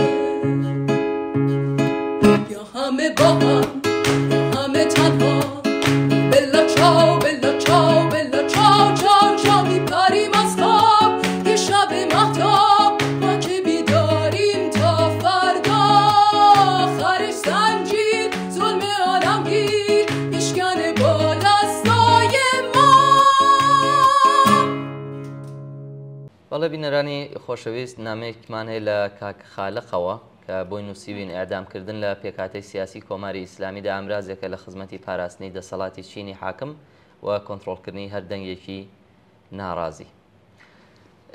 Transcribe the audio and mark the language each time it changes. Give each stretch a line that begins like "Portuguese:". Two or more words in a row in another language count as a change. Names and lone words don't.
Persian: یا همه با هم همه تنها
Italian: bella ciao bella ciao bella ciao ciao ciao
Persian: میپریم از خواب یه شب مهتاب ما که بیداریم تا فردا آخرش زنجیر ظلم عالمگیر میشکنه با دستای ما.
Central Kurdish: بەڵێ بینەرانی خۆشەویست نامەیەکمان هەیە لە کاک خالقەوە کە بۆی نووسیوین ئەعدامکردن لە پێکاتەی سیاسی کۆماری ئیسلامیدا ئامرازێکە لە خزمەتی پاراستنی دەسەڵاتی چینی حاکم و کۆنتڕۆڵکردنی هەر دەنگێکی ناڕازی.